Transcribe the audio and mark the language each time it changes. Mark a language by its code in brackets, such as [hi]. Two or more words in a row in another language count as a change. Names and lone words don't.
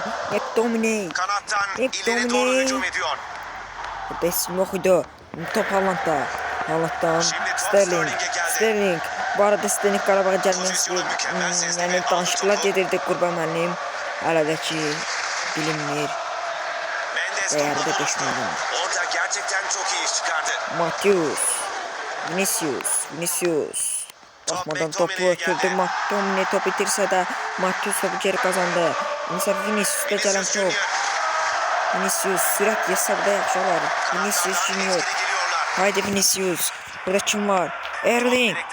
[az] McTominay. Burada isim yox idi. Top Haalandda. Haalanddan Sterling. Bu arada Sterling Qarabağa gəlməsi, yəni danışıqlar gedirdi Qurban müəllim. Hələ də ki bilinmir. Dəyəri də düşməyəm. [tr] Orada gerçekten çok iyi iş çıkardı. [az] Vinicius. Baxmadan topu ötürdü. McTominay topu itirsə də Matius topu geri kazandı. Vinicius'da gələn top. Vinicius sürət hesabda yaxşı olar. Vinicius Junior. Haydi Vinicius. Burada kim var? Erling.